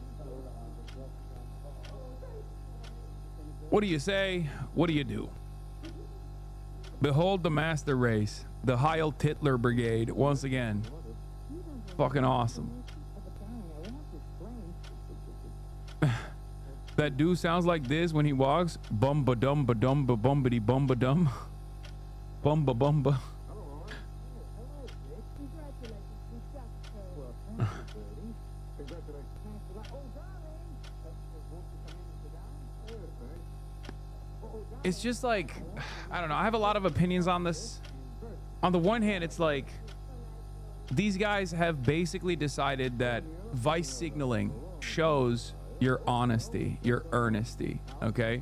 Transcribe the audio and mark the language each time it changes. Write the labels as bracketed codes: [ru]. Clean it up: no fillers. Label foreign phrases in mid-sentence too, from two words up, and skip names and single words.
[en] What do you say? What do you do? Behold the master race, the Heil Titler Brigade, once again. Fucking awesome. That dude sounds like this when he walks. Bumba dum ba dum ba bumbity bumba dum. Bumba bumba. It's just like, I don't know. I have a lot of opinions on this. On the one hand, it's like these guys have basically decided that vice signaling shows your honesty, your earnesty, okay?